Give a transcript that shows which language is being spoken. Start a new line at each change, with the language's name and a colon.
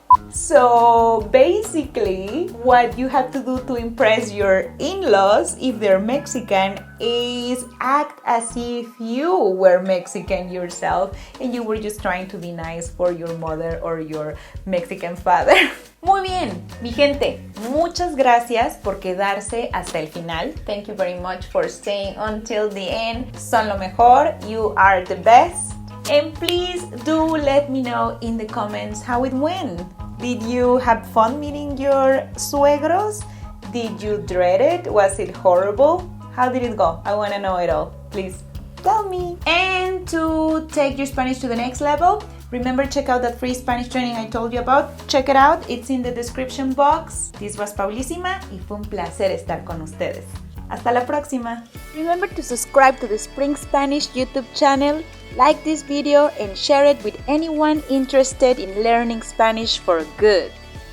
English: So basically, what you have to do to impress your in-laws, if they're Mexican, is act as if you were Mexican yourself and you were just trying to be nice for your mother or your Mexican father.
Spanish: Muy bien, mi gente, muchas gracias por quedarse hasta el final.
English: Thank you very much for staying until the end.
Spanish: Son lo mejor,
English: you are the best. And please do let me know in the comments how it went. Did you have fun meeting your suegros? Did you dread it? Was it horrible? How did it go? I want to know it all. Please tell me. And to take your Spanish to the next level, remember, check out that free Spanish training I told you about. Check it out. It's in the description box. This was
Spanish: Paulísima y fue un placer estar con ustedes. Hasta la próxima.
English: Remember to subscribe to the Spring Spanish YouTube channel, like this video, and share it with anyone interested in learning Spanish for good.